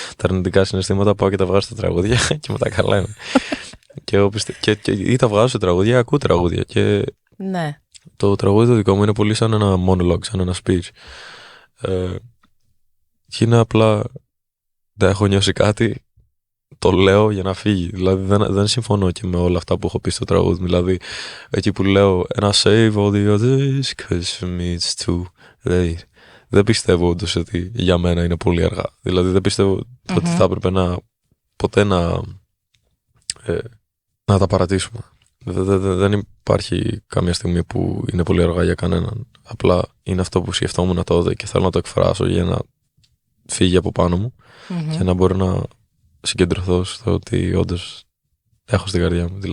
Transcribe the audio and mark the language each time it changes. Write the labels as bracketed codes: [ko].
[el] Τα αρνητικά συναισθήματα πάω και τα βγάζω στα τραγούδια και μετά καλά είμαι. Ή τα βγάζω σε τραγούδια, ακούω τραγούδια. Και ναι. Το τραγούδι το δικό μου είναι πολύ σαν ένα monologue, σαν ένα speech. Και είναι απλά, δεν έχω νιώσει κάτι, το λέω για να φύγει. Δηλαδή δεν συμφωνώ και με όλα αυτά που έχω πει στο τραγούδι. Δηλαδή εκεί που λέω [en] and I save all the others cause for me it's too late. [el] Δεν πιστεύω όντως ότι για μένα είναι πολύ αργά. Δηλαδή δεν πιστεύω ότι θα έπρεπε ποτέ να τα παρατήσουμε. Δεν υπάρχει καμία στιγμή που είναι πολύ αργά για κανέναν. Απλά είναι αυτό που σκεφτόμουν τότε και θέλω να το εκφράσω για να φύγει από πάνω μου και να μπορώ να συγκεντρωθώ στο ότι όντως έχω στην καρδιά μου.